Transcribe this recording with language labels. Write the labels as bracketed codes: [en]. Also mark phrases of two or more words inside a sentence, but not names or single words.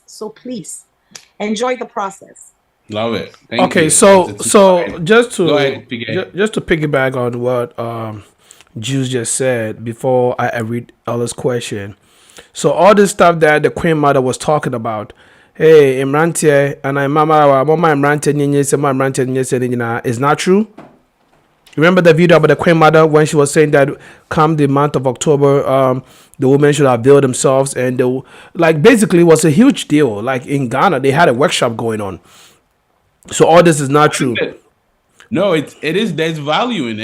[en] So please, enjoy the process. Love it. Thank you. So just to piggyback on what Juice just said before I read Ella's question. So all this stuff that the Queen Mother was talking about, hey, Imrantie and I [ak] mama Imrantie nyenye se ma Imrantie nyenye se nyina [en] is not true. Remember the video about the Queen Mother when she was saying that come the month of October, the women should avail themselves, and they, like basically it was a huge deal. Like in Ghana, they had a workshop going on. So all this is not true. No, it is. There's value in it.